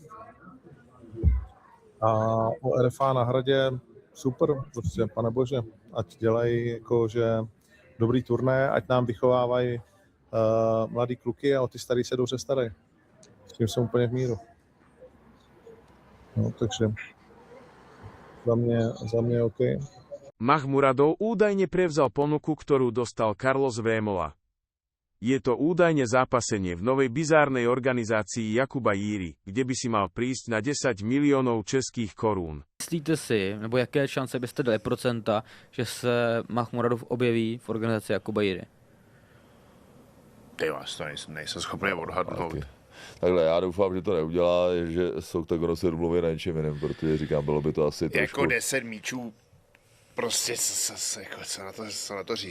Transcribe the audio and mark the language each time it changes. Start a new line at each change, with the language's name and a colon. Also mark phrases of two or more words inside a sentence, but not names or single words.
Czech: A o RFA na Hradě super, prostě, pane bože, ať dělají jakože dobrý turné, ať nám vychovávají mladý kluky a o ty starý se dobře starají. S tím jsem úplně v míru. No, takže za mě OK.
Slovak: Mahmuradov údajne prevzal ponuku, ktorú dostal Carlos Vémola. Je to údajne zápasenie v novej bizárnej organizácii Jakuba Jíry, kde by si mal prísť na 10 miliónov českých korún.
Czech: Myslíte si, nebo jaké šance byste dali procenta, že se Mahmuradov objeví v organizaci Jakuba Jíry? Ty to nejsem schopný odhadnout. Takhle, já doufám, že to neudělá, že s Octagonem se domluví na něčem jiném, protože říkám, bylo by to asi trošku... Jako 10 míčů, prostě co na to říct.